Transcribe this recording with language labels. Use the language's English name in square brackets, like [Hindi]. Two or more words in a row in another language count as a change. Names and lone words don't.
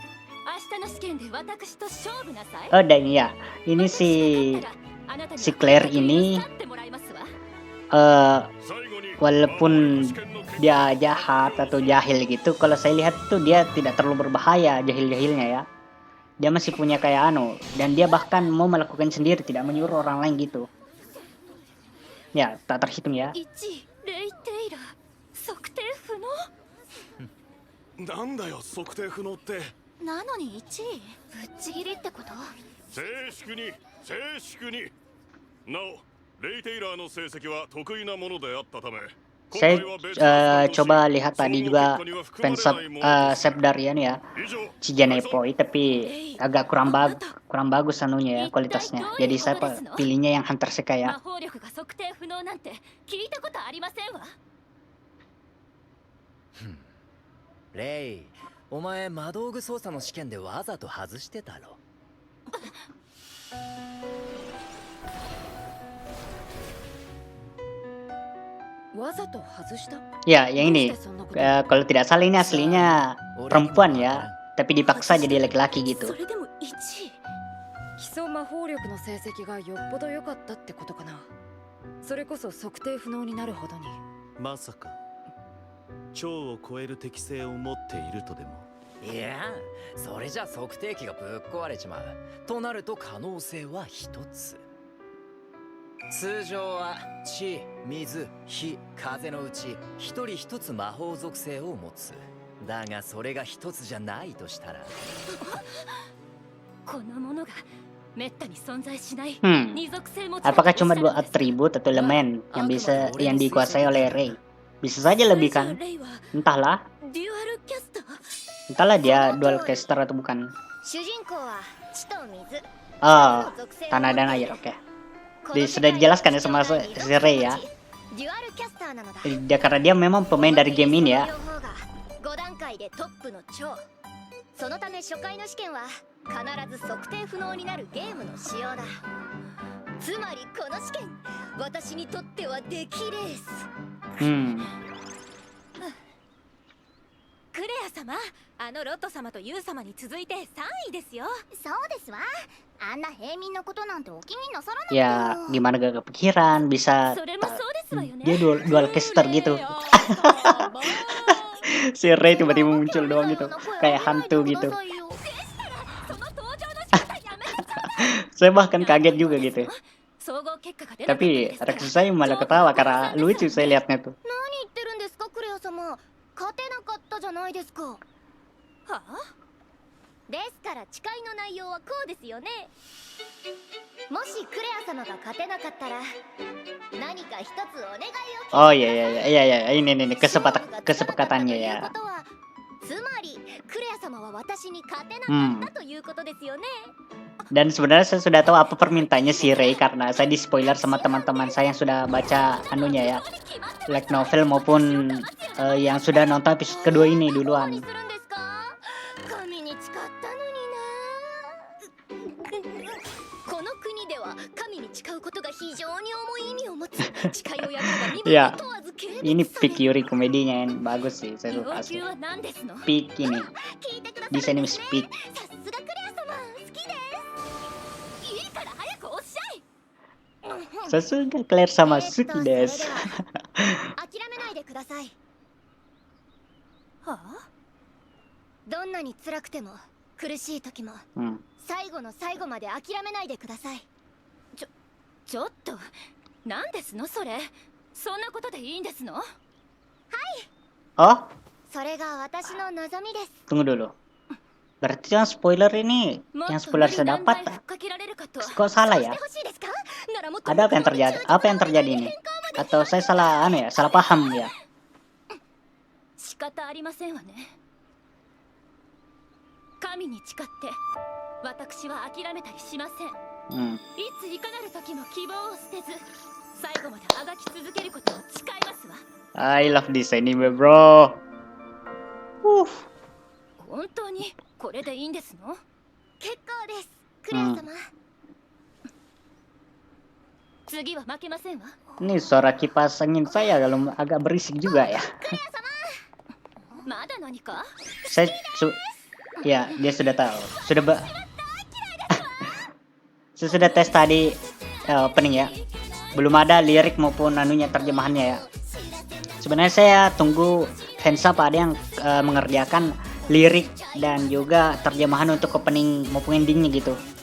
[Indonesian] Oh dan ya, ini si Claire ini walaupun dia jahat atau jahil gitu, kalau saya lihat tuh dia tidak terlalu berbahaya jahil-jahilnya ya. Dia masih punya kayak dan dia bahkan mau melakukan sendiri, tidak menyuruh orang lain gitu. Ya, tak terhitung ya. [Japanese] なんだよ測定不能って。なのに1位ぶっちぎりってこと？静粛に静粛に。なおレイ・テイラーの成績は得意なものであったため [Indonesian] Saya coba lihat tadi juga fansub Sepdarian ya, Cijanepoi, tapi agak kurang bagus anunya ya kualitasnya. Jadi saya pilihnya yang Hunter Sekaya. [Japanese] 魔法力が測定不能なんて聞いたことありませんわ。レイ、お前魔道具操作の試験でわざと外してたろ。わざと外した？ [Indonesian] Ya, yang ini kalau tidak salah ini aslinya perempuan ya, tapi dipaksa jadi laki-laki gitu. [Japanese] それでも1位。基礎魔法力の成績がよっぽど良かったってことかな。それこそ測定不能になるほどに。まさか超を超える適性を持っているとでも。いや、それじゃ測定器がぶっ壊れちまう。となると可能性は一つ。通常は地、水、火、風のうち一人一つ魔法属性を持つ。だがそれが一つじゃないとしたら、このものがめったに存在しない Hmm, 二属性持ち。 [Indonesian] apakah cuma 2 atribut atau elemen yang dikuasai oleh Rei? Bisa saja lebih kan? [Japanese] レイは [Indonesian] Entahlah, [Japanese] デュアルキャスター。 [Indonesian] entahlah dia [English] dual caster [Indonesian] atau bukan. [Japanese] 主人公は地と水。 [Indonesian] Oh, tanah dan air, oke. Sudah dijelaskan ya sama si Rei ya. [Japanese] デュアルキャスターなのだ。 [Indonesian] Karena dia memang pemain dari game ini ya. [Japanese] 5 段階でトップの超。そのため初回の試験は必ず測定不能になるゲームの仕様だ。つまりこの試験、私にとっては出来レース。 Hmm, クレア様、あのロット様とユウ様に続いて3位ですよ。そうですわ。あんな平民のことなんてお気になさらなくて [Indonesian] ya [Japanese] も。 [Indonesian] gimana gak kepikiran bisa [Japanese] それもそうですわよね。 [Indonesian] dia [English] dual caster [Indonesian] gitu. Si Rei tiba-tiba muncul doang gitu, kayak hantu gitu. [Japanese] その登場の仕方やめなさい。 [Indonesian] Saya bahkan kaget juga gitu. [Japanese] 総合結果が出なかったん [Indonesian] Tapi [Japanese] ですから [Indonesian] reaksi saya malah ketawa karena lucu saya lihatnya tuh. [Japanese] 何言ってるんですかクレア様。勝てなかったじゃないですか。はあ？ですから誓いの内容はこうですよね。もしクレア様が勝てなかったら何か一つお願いを。 [Indonesian] Oh iya ini kesepakatannya ya. [Japanese] つまりクレア様は私に勝てなかったということですよね。 [Indonesian] Dan sebenarnya saya sudah tahu apa permintaannya si Rei karena saya di spoiler sama teman-teman saya yang sudah baca anunya ya, [English] light novel [Indonesian] maupun yang sudah nonton episode kedua ini [Japanese] 何 [Indonesian] duluan. [Japanese] するんですか。神に誓ったのにな。この国では神に誓うことが非常に重い意味を持つ。誓いを破れば身分 [Indonesian] Ya, [Japanese] を問わず軽蔑 [Indonesian] ini [Japanese] され [Indonesian] pick Yuri komedinya yang bagus sih, saya [Japanese] 要 [Indonesian] suka sih. [Japanese] 求は何ですの？ [Indonesian] Pick ini, [Japanese] 聞いてください [Indonesian] desain ini pick. [Japanese] さすがクレア様好きです。いいから早くおっしゃい。 [Indonesian] Saya suka Claire sama Suki [Japanese] それ des. では諦めないでください。はあ？どんなに辛くても苦しい時も Hmm. 最後の最後まで諦めないでください。ちょっと何ですのそれ？そんなことでいいんですの？ [Indonesian] Oh, [Japanese] それが私の望みです。 [Indonesian] tunggu dulu. Berarti yang spoiler ini, [Japanese] も [Indonesian] yang [Japanese] っと [Indonesian] spoiler [Japanese] 無理 [Indonesian] saya [Japanese] 難題 [Indonesian] dapat, [Japanese] ふっかけられるかと。 [Indonesian] kok salah [Japanese] し [Indonesian] ya? [Japanese] てほしいですか。ならもっと [Indonesian] Ada apa yang terjadi? Apa yang terjadi ini? Atau saya salah anu ya? Salah paham ya? [Japanese] 仕方ありませんわね。神に誓って私は諦めたりしません。 Hmm. いついかなる時も希望を捨てず最後まであがき続けることを誓いますわ。 [English] I love this anime, bro. [Japanese] 本当にこれでいいんですの？結構ですクレア様。次は負けませんわ。 [Indonesian] Ini suara kipas angin saya kalau agak berisik juga ya. まだ何か？ Ya, dia sudah tahu. Saya sudah tes tadi opening ya. Belum ada lirik maupun anunya terjemahannya ya. Sebenarnya saya tunggu fansub ada yang mengerjakan lirik dan juga terjemahan untuk opening maupun endingnya gitu.